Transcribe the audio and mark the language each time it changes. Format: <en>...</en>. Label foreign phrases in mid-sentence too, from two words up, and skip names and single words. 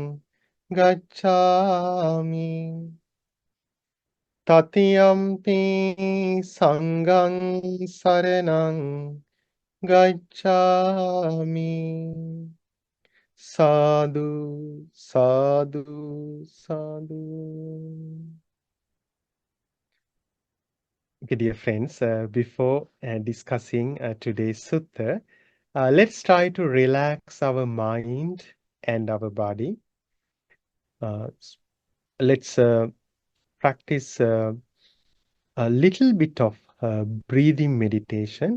<pi>ගච්ඡාමි තතියම්පි සංඝං සරණං ගච්ඡාමි සාදු සාදු සාදු.</pi> <en>Okay, dear friends, before discussing today's sutta, let's try to relax our mind and our body. Let's practice a little bit of breathing meditation.</en>